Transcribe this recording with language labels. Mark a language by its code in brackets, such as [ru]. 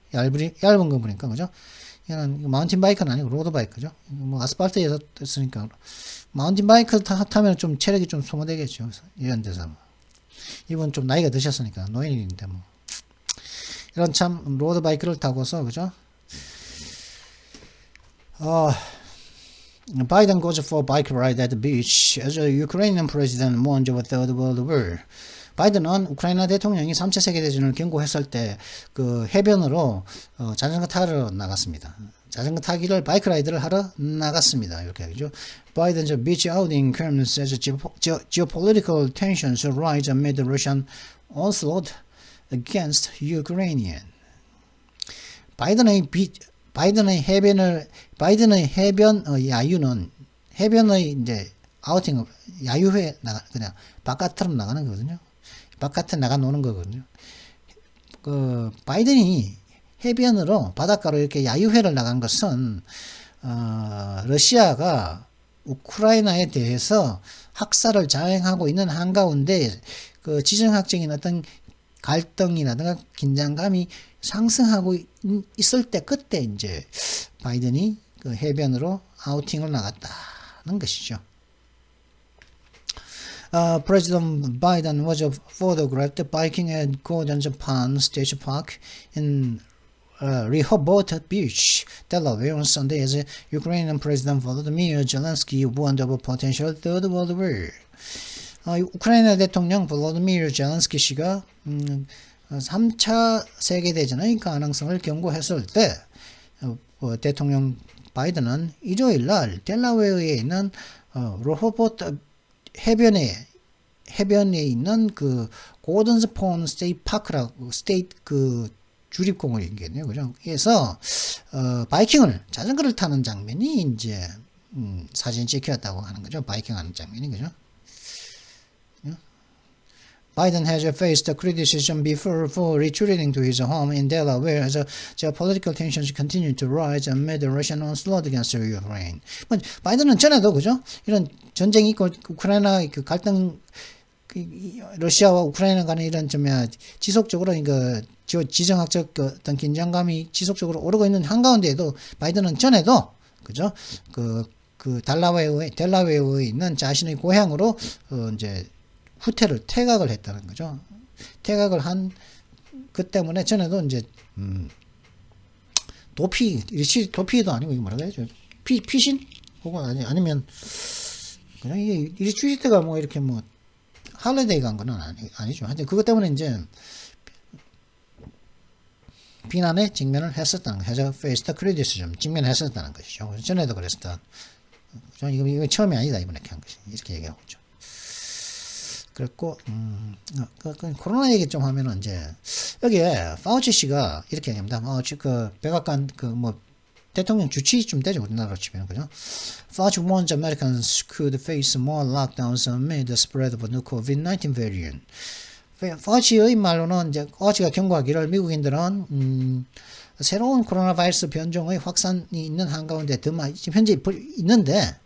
[ko] 얇은 거 보니까, 그죠? 이거는 마운틴 바이크는 아니고 로드바이크죠. 뭐 아스팔트에서 쓰니까 마운틴 바이크 타면 좀 체력이 좀 소모되겠죠. 이런 데서 이분 좀 나이가 드셨으니까 노인인데 뭐 이런 참 로드바이크를 타고서, 그죠? [en] Biden goes for bike ride at the beach as a Ukrainian president warned of a third world war. [ko] 바이든은 우크라이나 대통령이 3차 세계대전을 경고했을 때 그 해변으로 자전거 타러 나갔습니다. 자전거 타기를 바이크 라이드를 하러 나갔습니다. 이렇게 하죠. [en] Biden's beach outing comes as geopolitical tensions rise amid Russian onslaught against Ukraine. [ko] 바이든의 해변 야유는 해변의 이제 아우팅 야유회 그냥 바깥으로 나가는 거거든요. 바깥에 나가 노는 거거든요. 그 바이든이 해변으로 바닷가로 이렇게 야유회를 나간 것은 러시아가 우크라이나에 대해서 학살을 자행하고 있는 한가운데 그 지정학적인 어떤 갈등이라든가 긴장감이 상승하고 있을 때 그때 이제 바이든이 그 해변으로 아우팅을 나갔다는 것이죠. [en] President Biden was photographed biking at Gordon Japan State Park in Rehoboth Beach, Delaware on Sunday as Ukrainian President Volodymyr Zelensky warned of a potential third world war. [ko] 우크라이나 대통령 볼로디미르 젤렌스키 씨가 3차 세계대전의 가능성을 경고했을 때 대통령 바이든은 일요일 날 델라웨어에 있는 로호보트 해변에 있는 그 고든스폰 스테이트 파크라고 스테이트 그 주립공원이겠네요, 그죠? 그래서 바이킹을 자전거를 타는 장면이 이제 사진 찍혔다고 하는 거죠. 바이킹하는 장면이, 그죠? [en] Biden has faced criticism before for retreating to his home in Delaware as geopolitical tensions continue to rise amid the Russian onslaught against Ukraine. [ko] 바이든은 전에도, 그죠? 이런 전쟁이 있고 우크라이나 그 갈등, 러시아와 우크라이나 간의 이런 좀 지속적으로 그 지정학적 어떤 긴장감이 지속적으로 오르고 있는 한가운데에도 바이든은 전에도, 그죠? 그 델라웨어에 있는 자신의 고향으로 이제 퇴각을 했다는 거죠. 퇴각을 한 그 때문에 전에도 이제 도피도 아니고 이거 뭐라 그래야죠? 피신 혹은 아니면 그냥 이게 리트리트가 뭐 이렇게 뭐 할리데이 간 거는 아니죠. 하여튼 그것 때문에 이제 비난에 직면을 했었다는 거. 해서 페이스트 크리티시즘 직면했었다는 것이죠. 전에도 그랬었다. 이거 처음이 아니다 이번에 한 것이 이렇게 얘기하고 있죠. 그랬고 코로나 얘기 좀 하면은 이제 여기에 파우치 씨가 이렇게 얘기합니다. 그 백악관 뭐 대통령 주치의쯤 되죠, 우리나라로 치면, 그죠? [en] Fauci warns Americans could face more lockdowns amid the spread of a new COVID-19 variant. [ko] 파우치의 말로는 이제 파우치가 경고하기를 미국인들은 새로운 코로나 바이러스 변종의 확산이 있는 한가운데 지금 현재 있는데.